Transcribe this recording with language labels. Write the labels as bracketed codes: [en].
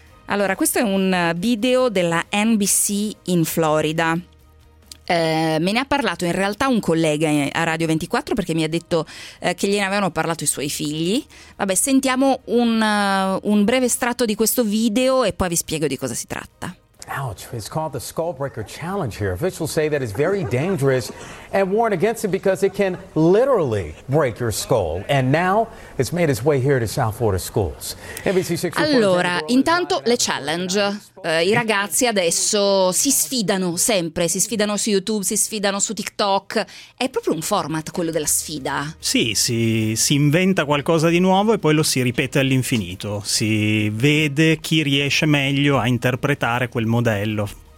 [it] Allora, questo è un video della NBC in Florida. Me ne ha parlato in realtà un collega a Radio 24, perché mi ha detto che gliene avevano parlato i suoi figli. Vabbè, sentiamo un breve estratto di questo video e poi vi spiego di cosa si tratta. [en] Ouch, it's called the Skullbreaker Challenge here. Officials say that it's very dangerous and warn against it because it can literally break your skull. And now it's made its way here to South Florida schools. NBC 6. [it] Allora, intanto le challenge. I ragazzi adesso si sfidano sempre, si sfidano su YouTube, si sfidano su TikTok. È proprio un format quello della sfida. Sì, si inventa qualcosa di nuovo e poi lo si ripete all'infinito. Si vede chi riesce meglio a interpretare quel modello.